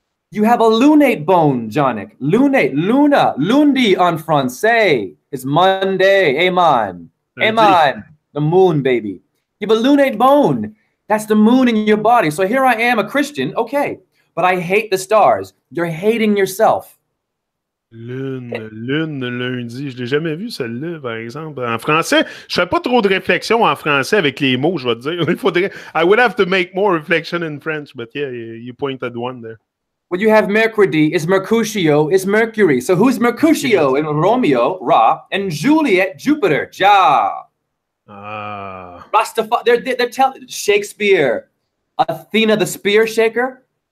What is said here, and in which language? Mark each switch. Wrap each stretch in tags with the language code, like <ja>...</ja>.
<en>You have a lunate bone, Jonic. Lunate, luna,</en> <fr>lundi en français.</fr> <en>It's Monday, amen. Amen. The moon, baby. You have a lunate bone. That's the moon in your body. So here I am, a Christian, okay. But I hate the stars. You're hating yourself.</en> <fr>Lune, lundi. Je l'ai jamais vu, celle-là, par exemple. En français, je fais pas trop de réflexion en français avec les mots, je vais te dire. Il faudrait...</fr> <en>I would have to make more reflection in French, but yeah, you pointed one there. When you have Mercredi, it's Mercutio, it's Mercury. So who's Mercutio in Romeo, Ra, and Juliet, Jupiter, Ja. Rastafari, they're telling Shakespeare, Athena, the spear shaker.</en>